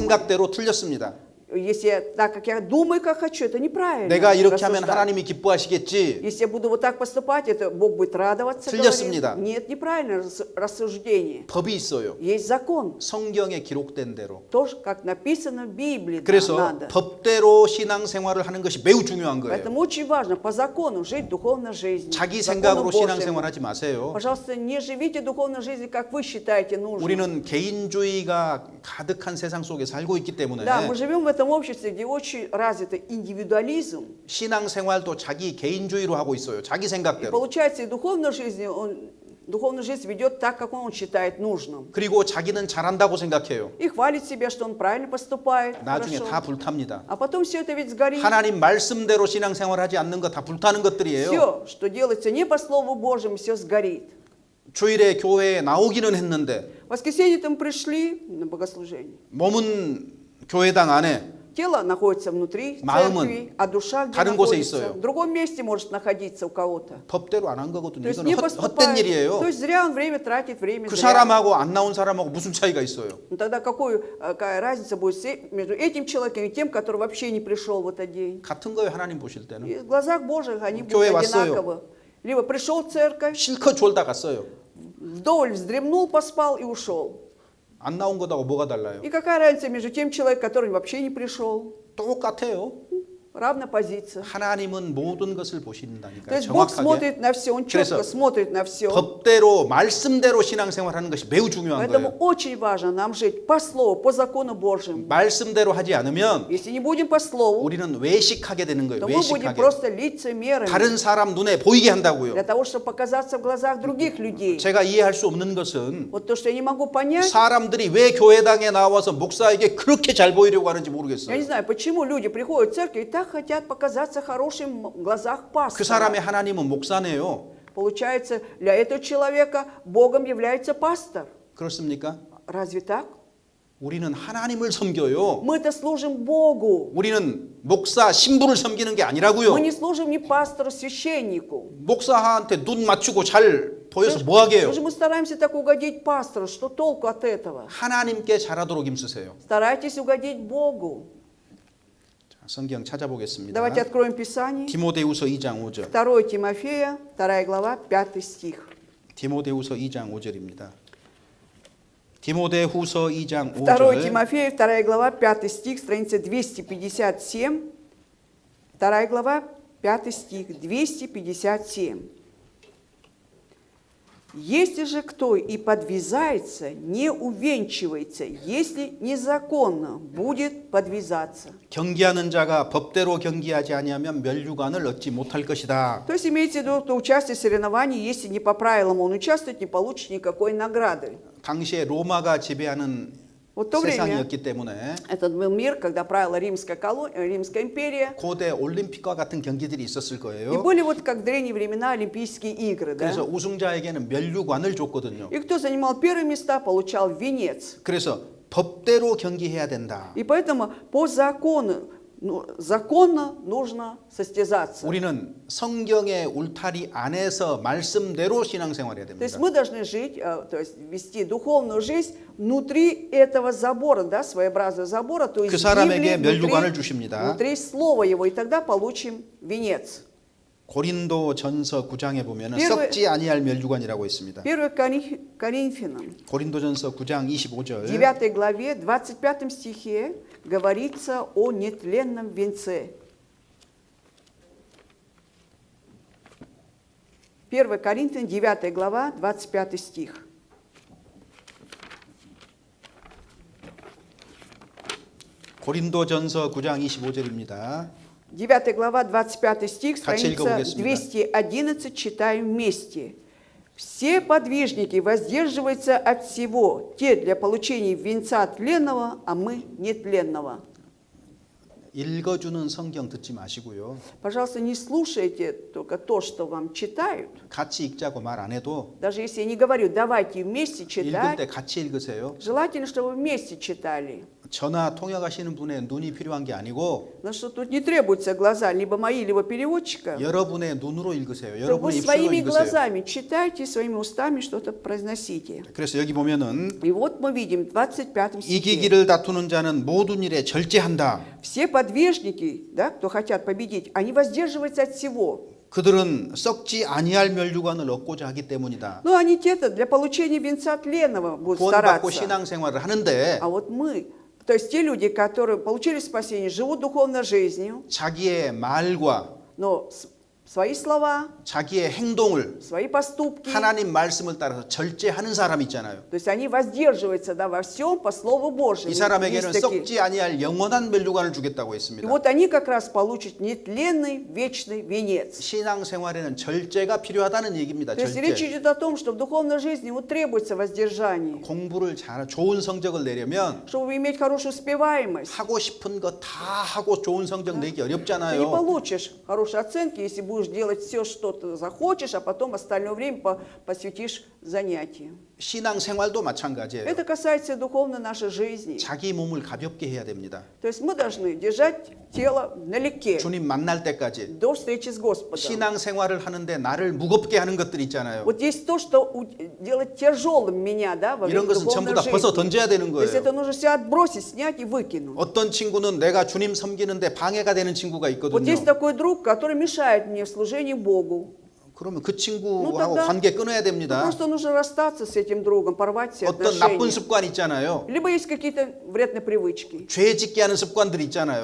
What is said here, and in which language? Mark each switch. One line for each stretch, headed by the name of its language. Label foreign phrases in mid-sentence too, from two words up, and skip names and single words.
Korean: 생각대로 틀렸습니다.
Russian: Если я так, как я думаю, как хочу, это неправильно.
Korean: 내가 이렇게 하면
Russian: рассуждать.
Korean: 하나님이 기뻐하시겠지.
Russian: Если я буду вот так поступать, это Бог будет радоваться.
Korean: 틀렸습니다.
Russian: говорит. Нет, неправильное рассуждение.
Korean: 법이 있어요.
Russian: Есть закон.
Korean: 성경에 기록된 대로.
Russian: Тоже, как написано в Библии, да,
Korean: 그래서
Russian: надо.
Korean: 법대로 신앙생활을 하는 것이 매우 중요한 거예요.
Russian: Поэтому очень важно по закону жить духовной жизнью.
Korean: 자기
Russian: закону
Korean: 생각으로
Russian: Божьему.
Korean: 신앙생활하지 마세요.
Russian: Пожалуйста, не живите духовной жизнью, как вы считаете нужным.
Korean: 우리는 개인주의가 가득한 세상 속에 살고 있기 때문에
Russian: Да, мы живем в этом обществе, где очень развит индивидуализм.
Korean: 신앙생활도 자기 개인주의로 하고 있어요. 자기
Russian: И
Korean: 생각대로.
Russian: получается, и духовную жизнь, духовную жизнь ведет так, как он считает нужным.
Korean: 그리고 자기는 잘한다고 생각해요.
Russian: И хвалит себя, что он правильно поступает.
Korean: 나중에
Russian: хорошо.
Korean: 다 불탑니다.
Russian: А потом все это ведь сгорит.
Korean: 하나님 말씀대로 신앙생활하지 않는 거 다 불타는 것들이에요.
Russian: Все, что делается не по Слову Божьему, все сгорит.
Korean: 주일에 교회에 나오기는 했는데
Russian: В воскресенье там пришли на богослужение.
Korean: 몸은 교회당 안에
Russian: Тело находится внутри
Korean: 마음은
Russian: церкви, а душа где
Korean: 다른 곳에
Russian: находится?
Korean: 있어요.
Russian: В другом месте может находиться у кого-то.
Korean: 법대로 안 한 거거든요.
Russian: То есть
Korean: 이건
Russian: не
Korean: 헛된
Russian: поступает.
Korean: 일이에요.
Russian: То есть зря он время тратит, время
Korean: 그
Russian: зря.
Korean: 사람하고 안 나온 사람하고 무슨 차이가 있어요?
Russian: Ну, тогда какая разница будет между этим человеком и тем, который вообще не пришел в этот день?
Korean: 같은 거예요. 하나님 보실 때는.
Russian: И в глазах Божьих они
Korean: 교회
Russian: будут
Korean: 왔어요.
Russian: одинаковы. Либо пришел в церковь,
Korean: 실컷 졸다 갔어요.
Russian: вдоволь вздремнул, поспал и ушел.
Korean: 안 나온 것하고 뭐가 달라요?
Russian: И какая разница между тем человеком, который вообще не пришел?
Korean: 똑같아요.
Russian: Равная позиция.
Korean: 하나님은 모든 것을
Russian: То
Korean: 보신다니까요.
Russian: есть Бог
Korean: 정확하게.
Russian: смотрит на все, Он четко
Korean: 그래서
Russian: смотрит на все.
Korean: 법대로 말씀대로 신앙생활하는 것이 매우 중요한
Russian: Поэтому
Korean: 거예요.
Russian: очень важно нам жить по Слову, по закону Божьему.
Korean: 말씀대로 하지 않으면
Russian: Если не будем по Слову,
Korean: 우리는 외식하게 되는 거예요.
Russian: то мы будем
Korean: 외식하게.
Russian: просто лицемерами.
Korean: 다른 사람 눈에 보이게 한다고요.
Russian: Для того, чтобы показаться в глазах других людей.
Korean: 제가 이해할 수 없는 것은
Russian: Вот то, что я не могу понять,
Korean: 사람들이 왜 교회당에 나와서 목사에게 그렇게 잘 보이려고 하는지
Russian: я не
Korean: 모르겠어요.
Russian: знаю, почему люди приходят в церковь и так хотят показаться хорошим в глазах
Korean: 그 사람의
Russian: пастора.
Korean: 하나님은 목사네요.
Russian: Получается, для этого человека Богом является пастор.
Korean: 그렇습니까?
Russian: Разве так?
Korean: 우리는 하나님을 섬겨요.
Russian: Мы-то служим Богу.
Korean: 우리는 목사, 신부를 섬기는 게 아니라고요.
Russian: Мы не служим ни пастору, священнику.
Korean: 목사한테 눈 맞추고 잘 보여서 뭐 하게요?
Russian: Что же мы стараемся так угодить пастору? Что толку от этого?
Korean: 하나님께 잘하도록 힘쓰세요.
Russian: Старайтесь угодить Богу.
Korean: 자, 성경 찾아보겠습니다.
Russian: Давайте откроем Писание.
Korean: 디모데후서 2장 5절.
Russian: 2 Тимофея, 2 глава, 5 стих.
Korean: 디모데후서 2장 5절입니다. 디모데후서 2장
Russian: 2
Korean: 5절.
Russian: Тимофея, 2 глава, 5 стих, страница 257. 2 глава, 5 стих, 257. Если же кто и подвязается, не увенчивается, если незаконно будет подвязаться.
Korean: 경기하는 자가 법대로 경기하지 아니하면 멸류관을 얻지 못할 것이다.
Russian: То есть имеется в виду, кто участвует в соревновании, если не по правилам он участвует, не получит никакой награды.
Korean: 당시에 로마가 지배하는
Russian: Вот в то время
Korean: 세상이었기 때문에
Russian: этот был мир, когда правила Римская империя.
Korean: 고대 올림픽과 같은 경기들이 있었을
Russian: И
Korean: 거예요.
Russian: были вот как в древние времена Олимпийские игры. Да?
Korean: 그래서 우승자에게는 멸류관을 줬거든요.
Russian: И кто занимал первые места, получал венец.
Korean: 그래서 법대로 경기해야 된다.
Russian: И поэтому по закону, законно нужно состязаться.
Korean: 우리는 성경의 울타리 안에서 말씀대로 신앙생활해야
Russian: То есть
Korean: 됩니다.
Russian: мы должны жить, то есть вести духовную жизнь внутри этого забора, да, своеобразного забора, то есть
Korean: 그 사람에게
Russian: Библии,
Korean: 멸류관을 주십니다.
Russian: внутри слова его, и тогда получим венец.
Korean: 고린도전서 9장에 보면
Russian: первый-
Korean: 썩지 아니할 멸류관이라고 있습니다.
Russian: 1 Коринфянам,
Korean: 고린도전서 9장 25절.
Russian: 9 главе, 25 стихе говорится о нетленном венце. 1 Коринфян, 9 глава, 25 стих.
Korean: 고린도전서 9장 25절입니다.
Russian: 9 глава, 25 стих,
Korean: 같이
Russian: страница
Korean: 읽어보겠습니다.
Russian: 211, читаем вместе. «Все подвижники воздерживаются от всего, те для получения венца тленного, а мы нетленного».
Korean: 읽어주는 성경 듣지 마시고요.
Russian: Пожалуйста, не слушайте только то, что вам читают.
Korean: 같이 읽자고 말 안 해도
Russian: Даже если я не говорю, давайте вместе
Korean: 읽을
Russian: читать,
Korean: 때 같이 읽으세요.
Russian: желательно, чтобы вы вместе читали.
Korean: 전화 통역하시는 분의 눈이 필요한 게 아니고
Russian: Потому что тут не требуются глаза, либо мои, либо переводчика.
Korean: 여러분의 눈으로 읽으세요.
Russian: Чтобы вы
Korean: 여러분의 입술로
Russian: своими
Korean: 읽으세요.
Russian: глазами читайте, своими устами что-то произносите.
Korean: 그래서 여기 보면은
Russian: И вот мы видим в 25 стихе.
Korean: 이기기를 다투는 자는 모든 일에 절제한다.
Russian: Все подвижники, да, кто хотят победить, они воздерживаются от всего.
Korean: 그들은 썩지 아니할 멸류관을 얻고자 하기 때문이다.
Russian: Но они те-то для получения венца тленного будут
Korean: 구원받고
Russian: стараться.
Korean: 신앙생활을 하는데
Russian: А вот мы, то есть те люди, которые получили спасение, живут духовной жизнью,
Korean: 자기의 말과
Russian: но свои слова,
Korean: 자기의 행동을
Russian: свои поступки,
Korean: 하나님 말씀을 따라서 절제하는 사람 있잖아요.
Russian: то есть они воздерживаются, да, во всем по Слову Божьему.
Korean: 이 사람에게는
Russian: Есть такие.
Korean: 썩지 아니할 영원한 멸류관을 주겠다고
Russian: И
Korean: 했습니다.
Russian: вот они как раз получат нетленный вечный венец.
Korean: 신앙생활에는 절제가 필요하다는 얘기입니다.
Russian: То есть речь
Korean: 절제.
Russian: идет о том, что в духовной жизни вот требуется воздержание.
Korean: 공부를 잘 좋은 성적을 내려면
Russian: Чтобы иметь хорошую успеваемость.
Korean: 하고 싶은 거 다 하고 좋은 성적 내기
Russian: Ты не
Korean: 어렵잖아요.
Russian: получишь хорошие оценки, если будешь делать все, что ты захочешь, а потом остальное время посвятишь занятиям.
Korean: 신앙생활도 마찬가지예요.
Russian: Это касается и духовной нашей жизни.
Korean: 자기 몸을 가볍게 해야 됩니다.
Russian: То есть мы должны держать тело налегке
Korean: 주님 만날 때까지.
Russian: до встречи с Господом.
Korean: 신앙생활을 하는데 나를 무겁게 하는 것들 있잖아요.
Russian: Вот есть то, что делает тяжелым меня, да, во время
Korean: 이런 것은 전부
Russian: духовной
Korean: 다 벗어
Russian: жизни.
Korean: 던져야 되는
Russian: То есть это
Korean: 거예요.
Russian: нужно все отбросить, снять и выкинуть.
Korean: 어떤 친구는 내가 주님 섬기는데 방해가 되는 친구가
Russian: Вот
Korean: 있거든요.
Russian: есть такой друг, который мешает мне в служении Богу.
Korean: 그러면 그 친구하고
Russian: Ну, тогда-
Korean: 관계 끊어야 됩니다.
Russian: Просто нужно расстаться с этим другом, порвать все
Korean: 어떤 나쁜
Russian: отношения.
Korean: 습관 있잖아요.
Russian: Либо есть какие-то вредные привычки.
Korean: 죄 짓게 하는 습관들 있잖아요.